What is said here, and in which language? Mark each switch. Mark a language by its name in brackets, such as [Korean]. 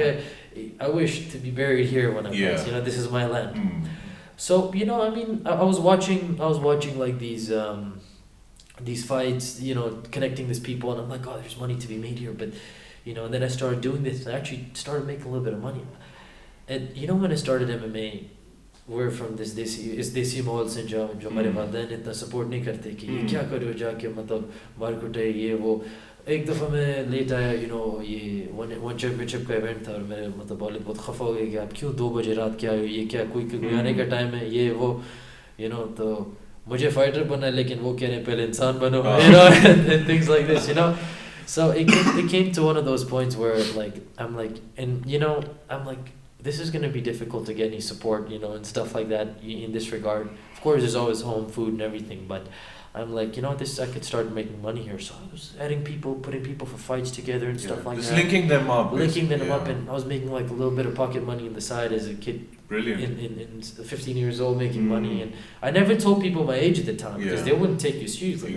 [Hindi] Maine kaha, [English] I wish to be buried here when I'm passed. You know, this is my land. So you know, I mean, I was watching like these fights, you know, connecting these people, and I'm like, oh, there's money to be made here. But you know, and then I started doing this, and I actually started making a little bit of money. And you know, when I started MMA, we're from this desi [Hindi] माहौल से जो हमारे वालिदैन इतना support नहीं करते कि ये क्या करो जाके मतलब मार्केट है ये वो एक दफ़ा मैं लेट आया you know ये वन चैम्पियनशिप का इवेंट था और मेरे मतलब वालिद बहुत खफा हो गए कि आप क्यों 2 बजे रात के आए हो ये क्या कोई आने का टाइम है ये वो [English] you know [Hindi] तो मुझे फाइटर बनना है लेकिन वो कह रहे हैं पहले इंसान बनो [English] you know and things like this you know so it came to one of those points where like I'm like and you know I'm like this is going to be difficult to get any support, you know, and stuff like that in this regard. Of course, there's always home food and everything, but I'm like, you know, I could start making money here. So I was adding people, putting people for fights together and stuff like just that. Linking them up. And I was making like a little bit of pocket money on the side as a kid. Brilliant. In 15 years old, making money. And I never told people my age at the time because they wouldn't take you seriously.